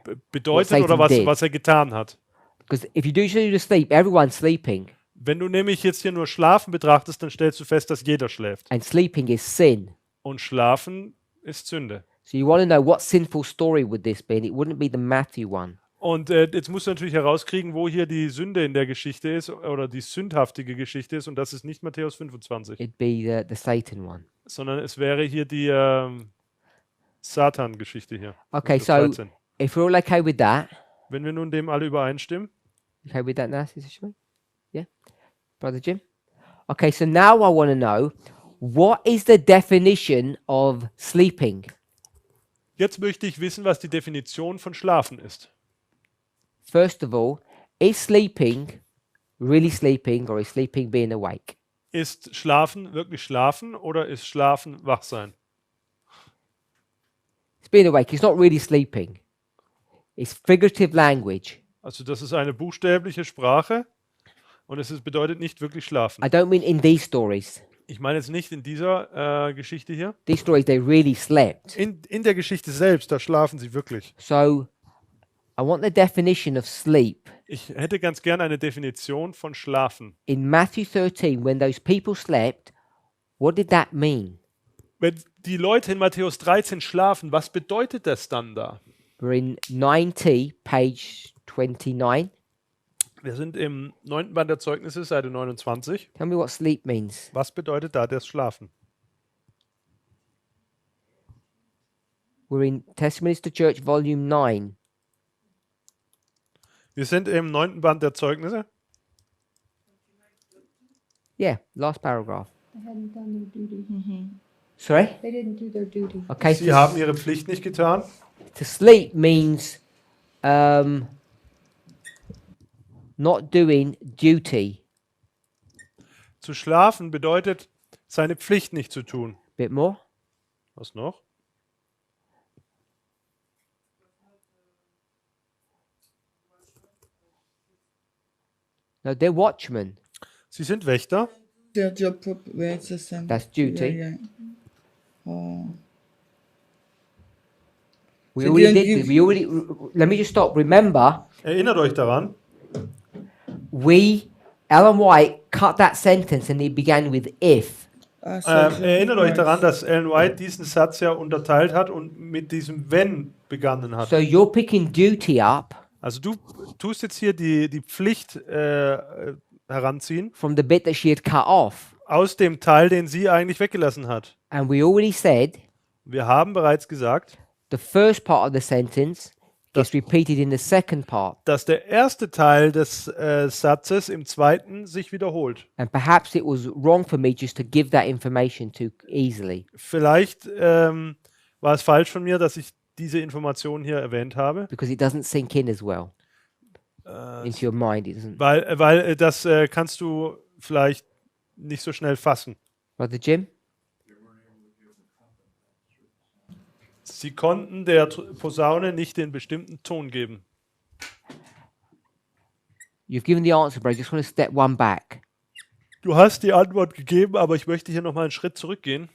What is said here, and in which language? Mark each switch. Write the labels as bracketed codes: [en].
[de] Bedeutet oder was er getan hat. [en] Because if you do the sleep, everyone's sleeping. [de] Wenn du nämlich jetzt hier nur Schlafen betrachtest, dann stellst du fest, dass jeder schläft. [en] And sleeping is sin. [de] Und Schlafen ist Sünde. [en] So you want to know what sinful story would this be? And it wouldn't be the Matthew one. [de] Und jetzt musst du natürlich herauskriegen, wo hier die Sünde in der Geschichte ist oder die sündhaftige Geschichte ist. Und das ist nicht Matthäus 25. [en] It'd be the Satan one. [de] Sondern es wäre hier die Satan-Geschichte hier. [en] Okay, [de] Matthäus [en] so [de] 13. [en] if we're all okay with that. [de] Wenn wir nun dem alle übereinstimmen. [en] Okay with that now, Sister Shmi? Yeah? Brother Jim? Okay, so now I want to know, what is the definition of sleeping? [de] Jetzt möchte ich wissen, was die Definition von Schlafen ist. [en] First of all, is sleeping really sleeping or is sleeping being awake? [de] Ist Schlafen wirklich Schlafen oder ist Schlafen Wachsein? [en] It's being awake. It's not really sleeping. It's figurative language. [de] Also das ist eine buchstäbliche Sprache und bedeutet nicht wirklich Schlafen. [en] I don't mean in these stories. [de] Ich meine jetzt nicht in dieser Geschichte hier. [en] These stories, they really slept. [de] In der Geschichte selbst, da schlafen sie wirklich. [en] So, I want the definition of sleep. [de] Ich hätte ganz gern eine Definition von Schlafen. [en] In Matthew 13, when those people slept, what did that mean? [de] Wenn die Leute in Matthäus 13 schlafen, was bedeutet das dann da? [en] We're in 90, page 29. [de] Wir sind im 9. Band der Zeugnisse, Seite 29. [en] Tell me what sleep means. [de] Was bedeutet da das Schlafen? [en] We're in Testimonies to Church, volume 9. [de] Wir sind im 9. Band der Zeugnisse. [en] Yeah, last paragraph. They hadn't done their duty. Sorry? They didn't do their duty. Okay, [de] Sie haben ihre Pflicht nicht getan. [en] to sleep means not doing duty. [de] Zu schlafen bedeutet, seine Pflicht nicht zu tun. [en] Bit more? [de] Was noch? [en] No, they're watchmen. [de] Sie sind Wächter. [en] Their job, yeah, it's the same. That's duty. Yeah, yeah. Oh. We So already didn't did. give- We already. Let me just stop. Remember, [de] Erinnert euch daran, [en] Ellen White cut that sentence and it began with if. So [de] erinnert euch [en] right. [de] daran, dass Ellen White diesen Satz ja unterteilt hat und mit diesem wenn begonnen hat. [en] So you're picking duty up [de] Also du tust jetzt hier die Pflicht heranziehen [en] from the bit that she had cut off. [de] aus dem Teil, den sie eigentlich weggelassen hat. [en] And we already said [de] Wir haben bereits gesagt, [en] the first part of the sentence gets repeated in the second part. [de] dass der erste Teil des Satzes im zweiten sich wiederholt. [en] And perhaps it was wrong for me just to give that information too easily. [de] Vielleicht war es falsch von mir, dass ich diese Information hier erwähnt habe, [en] Because it doesn't sink in as well into your mind. It doesn't. [de] weil das kannst du vielleicht nicht so schnell fassen. [en] Brother Jim? [de] Sie konnten der Posaune nicht den bestimmten Ton geben. [en] You've given the answer, but I just want to step one back. [de] Du hast die Antwort gegeben, aber ich möchte hier nochmal einen Schritt zurückgehen.